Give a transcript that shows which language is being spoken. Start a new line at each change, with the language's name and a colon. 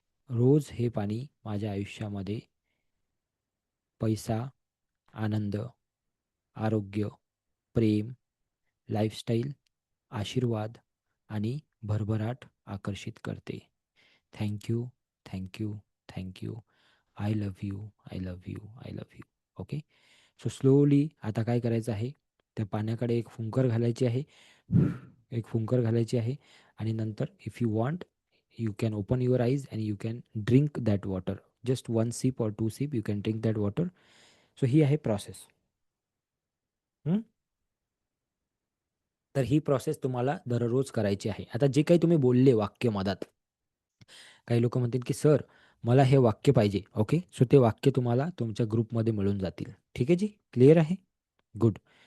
Marathi: रोज हे पाणी माझ्या आयुष्यामध्ये पैसा, आनंद, आरोग्य, प्रेम, लाईफस्टाईल, आशीर्वाद आणि भरभराट आकर्षित करते.
English: Thank you, thank you, thank you. I love you, I love you, I love you. Okay. So slowly
Marathi: आता काय करायचं आहे, त्या पाण्याकडे एक फुंकर घालायची आहे. एक फुंकर घालायची आहे आणि नंतर
English: If you want you can open your eyes and you can drink that water. Just 1 sip or 2 sip you can drink that water.
Marathi: So ही आहे प्रोसेस. तर ही प्रोसेस तुम्हाला दररोज करायची आहे. आता जे काही तुम्ही बोलले वाक्य मधात, काही लोक म्हणतील की सर मला हे वाक्य पाहिजे. ओके. सो ते वाक्य तुम्हाला तुमच्या ग्रुपमध्ये मिळून जातील. ठीक आहे जी, क्लिअर आहे? गुड.